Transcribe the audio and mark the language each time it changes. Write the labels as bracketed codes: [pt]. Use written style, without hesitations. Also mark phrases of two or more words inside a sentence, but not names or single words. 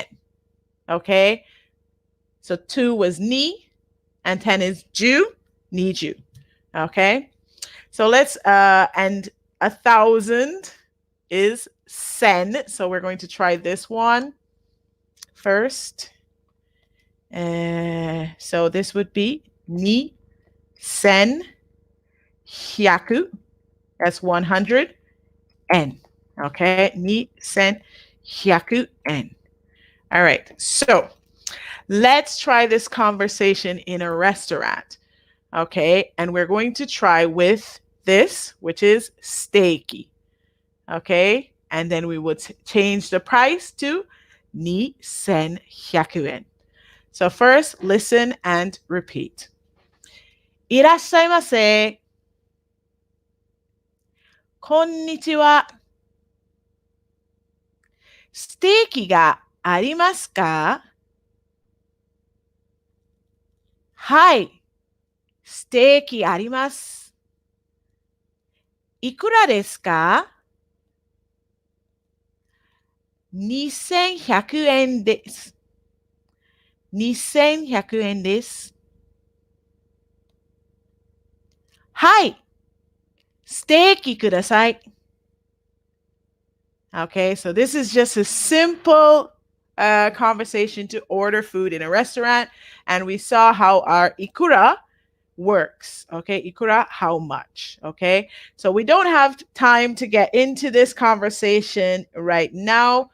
[en] Okay, so 2 was ni and 10 is ju, need you. Okay, so let's, and 1,000 is sen. So we're going to try this one first. So this would be [ja] 二千百. [en] That's 100 en. Okay, [ja] 二千百円. [en] All right, so let's try this conversation in a restaurant. Okay, and we're going to try with this, which is steaky. Okay, and then we would change the price to 2,100 yen. So first, listen and repeat. [ja] いらっしゃいませ。こんにちは。ステーキがありますか？はい。ステーキあります。いくらですか？ 2,100 円です。2,100円です。はい、ステーキください. [en] Okay, so this is just a simple conversation to order food in a restaurant. And we saw how our ikura works. Okay, ikura, how much? Okay, so we don't have time to get into this conversation right now.